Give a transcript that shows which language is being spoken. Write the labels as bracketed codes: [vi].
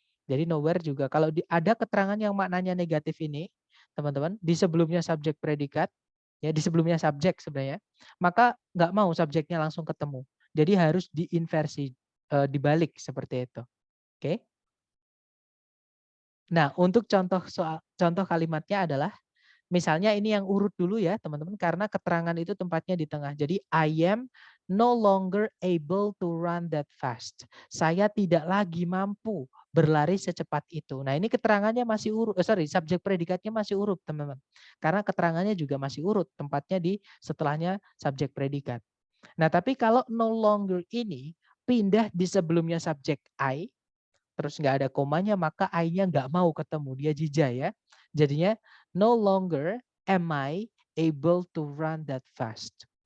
[id] Jadi nowhere juga kalau ada keterangan yang maknanya negatif ini, teman-teman, di sebelumnya subjek predikat, ya di sebelumnya subjek sebenarnya, maka nggak mau subjeknya langsung ketemu. Jadi harus diinversi, dibalik seperti itu. Oke. Nah, untuk contoh kalimatnya adalah misalnya ini yang urut dulu ya teman-teman, karena keterangan itu tempatnya di tengah. Jadi [en] I am no longer able to run that fast. [id] Saya tidak lagi mampu berlari secepat itu. Nah ini keterangannya masih urut, subjek predikatnya masih urut teman-teman. Karena keterangannya juga masih urut, tempatnya di setelahnya subjek predikat. Nah tapi kalau no longer ini pindah di sebelumnya subjek I, terus nggak ada komanya, maka I-nya nggak mau ketemu, dia jija ya. Jadinya [en] no longer am I able to run that fast.